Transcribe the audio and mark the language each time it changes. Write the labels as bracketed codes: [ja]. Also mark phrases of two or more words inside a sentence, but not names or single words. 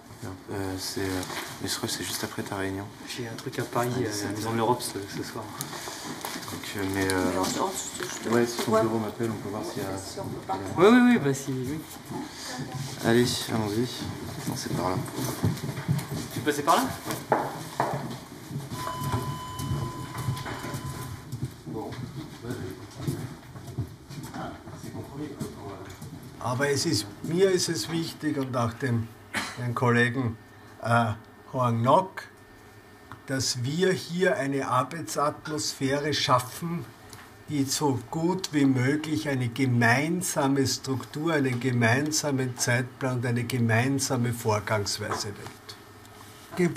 [fr] C'est juste après ta réunion. J'ai un truc à Paris, à la Maison de l'Europe ce soir. Donc, ouais, si ton bureau m'appelle, on peut voir s'il y a... Si on peut parler. Oui, bah si, oui. Allez, allons-y. Non, c'est par là. Tu peux passer par là? [de] Aber mir ist es wichtig und auch dem Kollegen Hoang Ngoc, dass wir hier eine Arbeitsatmosphäre schaffen, die so gut wie möglich eine gemeinsame Struktur, einen gemeinsamen Zeitplan und eine gemeinsame Vorgangsweise wählt.